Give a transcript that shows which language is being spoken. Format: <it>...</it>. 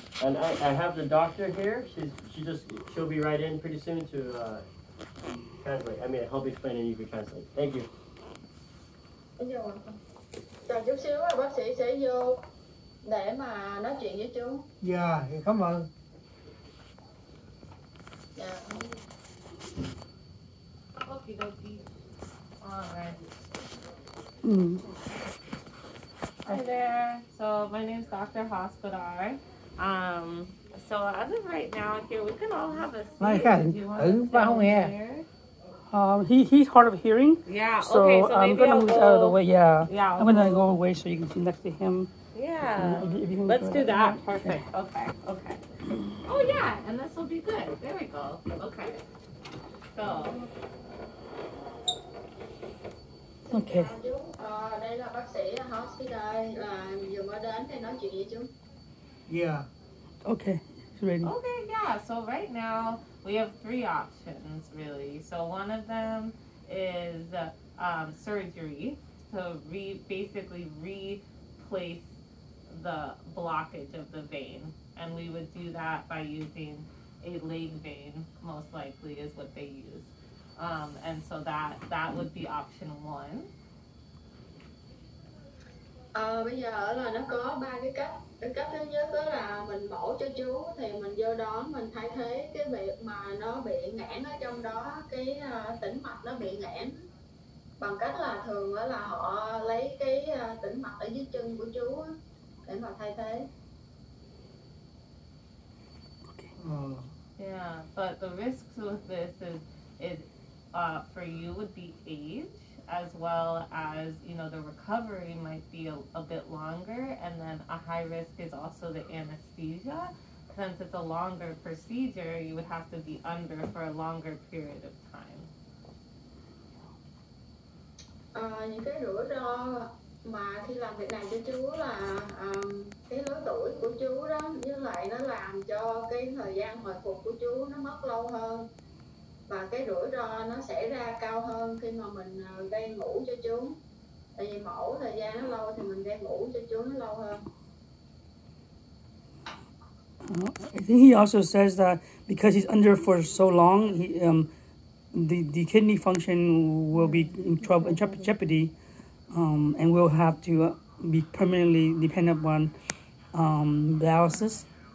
<en>And I have the doctor here. She'll be right in pretty soon to translate. I mean, help explain and you can translate. Thank you.</en> <vi>Chào chút xíu, bác sĩ sẽ vô để mà nói chuyện với chú. Dạ, cảm ơn. Dạ.</vi> <en>Okie dokie. All right. Hi there. So my name's Dr. Hospodar. So as of right now, here we can all have a seat. Do you want to sit down here? He's hard of hearing. Yeah. So, okay. So I'm maybe gonna I'll move go out of the way. Yeah. Yeah. I'm gonna go away so you can see next to him. Yeah. If you can Let's go do that. Okay. Perfect. Okay. Okay. Oh yeah, and this will be good. There we go. Okay. So. Okay.</en> <vi>Chú, đây là bác sĩ hospital là vừa mới đến để nói chuyện với chú.</vi> <en>Yeah. Okay. He's ready. Okay, yeah. So right now we have three options, really. So one of them is surgery to basically replace the blockage of the vein, and we would do that by using a leg vein. Most likely is what they use, and so that would be option one.</en> <vi>Bây giờ là nó có ba cái cách. Cái cách thứ nhất đó là mình mổ cho chú, thì mình vô đó mình thay thế cái việc mà nó bị nghẽn ở trong đó, cái tĩnh mạch nó bị nghẽn, bằng cách là thường đó là họ lấy cái tĩnh mạch ở dưới chân của chú để mà thay thế.</vi> <en>Yeah, but the risks with this is for you would be age, as well as, you know, the recovery might be a bit longer, and then a high risk is also the anesthesia. Since it's a longer procedure, you would have to be under for a longer period of time.</en> <vi>Những cái rủi ro mà khi làm việc này cho chú là cái lứa tuổi của chú đó, với lại nó làm cho cái thời gian hồi phục của chú nó mất lâu hơn, và cái rủi ro nó xảy ra cao hơn khi mà mình gây ngủ cho chú. Tại vì mổ thời gian nó lâu thì mình gây ngủ cho chú nó lâu hơn.</vi> <en>I think he also says that because he's under for so long, the kidney function will be in trouble, in jeopardy, and we'll have to be permanently dependent upon dialysis.</en>